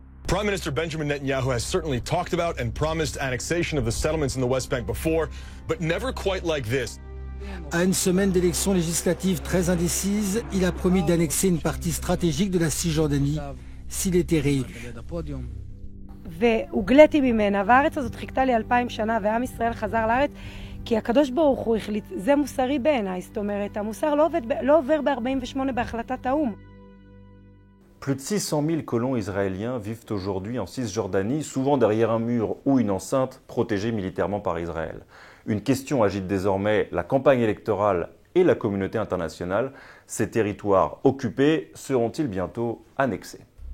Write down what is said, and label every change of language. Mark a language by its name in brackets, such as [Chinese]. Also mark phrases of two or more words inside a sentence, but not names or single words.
[English] Prime Minister Benjamin Netanyahu has certainly talked about and promised annexation of the settlements in the West Bank before, but never quite like this. [French] À une semaine d'élections législatives très indécises, il a promis d'annexer une partie stratégique de la Cisjordanie s'il était réélu. [Hebrew] והוגליתי ממנה, והארץ הזאת חיכתה לי 2000 שנה, ועם ישראל חזר לארץ, כי הקדוש ברוך הוא החליט, זה מוסרי בעיניי, זאת אומרת, המוסר לא עובר ב-48 בהחלטת האו"ם. [French] Plus de 600 000 colons israéliens vivent aujourd'hui en Cisjordanie, souvent derrière un mur ou une enceinte protégée militairement par Israël. Une question agite désormais la campagne électorale et la communauté internationale. Ces territoires occupés seront-ils bientôt annexés ?